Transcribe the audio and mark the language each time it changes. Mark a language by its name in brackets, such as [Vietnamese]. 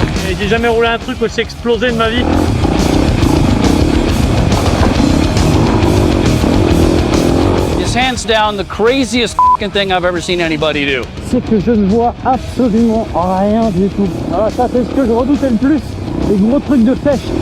[French] Et j'ai jamais roulé un truc aussi explosé de ma vie. [English] It's hands down the craziest fucking thing I've ever seen anybody do. [French] C'est que je ne vois absolument rien du tout. Alors ça c'est ce que je redoutais le plus, les gros trucs de flèche.